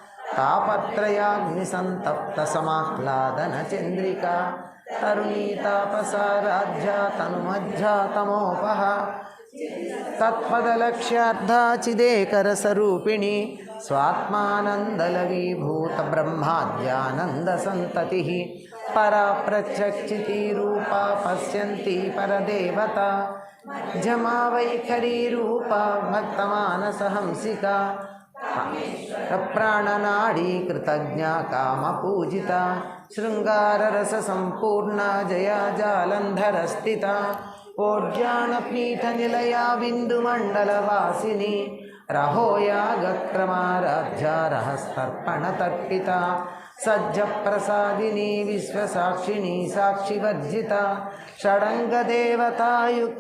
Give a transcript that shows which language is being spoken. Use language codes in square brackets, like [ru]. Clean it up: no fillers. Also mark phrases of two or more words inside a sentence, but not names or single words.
[sa] तापत्रयाग्निसन्तप्तसमाह्लादनचन्द्रिका तरुणी तापसाराध्या तनुमज्जा तमोपः तत्पदलक्ष्यार्धा चिदेकरसरूपिणी स्वात्मानन्दलवीभूतब्रह्माद्यानन्दसन्ततिः परा प्रत्यक्षितिरूपा पश्यन्ती परदेवता जमा वैखरी रूपा भक्तमानसहंसिका ప్రాణనాడీ కృతజ్ఞ కామపూజిత శృంగారరస సంపూర్ణ జయా జాలంధర స్థిత ఓడ్యానపీఠ నిలయా బిందుమండలవాసిని రహోయాగక్రమారాధ్య రహస్తర్పణ తర్పిత సజ్జప్రసాదిని విశ్వసాక్షిణి సాక్షివర్జిత షడంగదేవతాయుక్త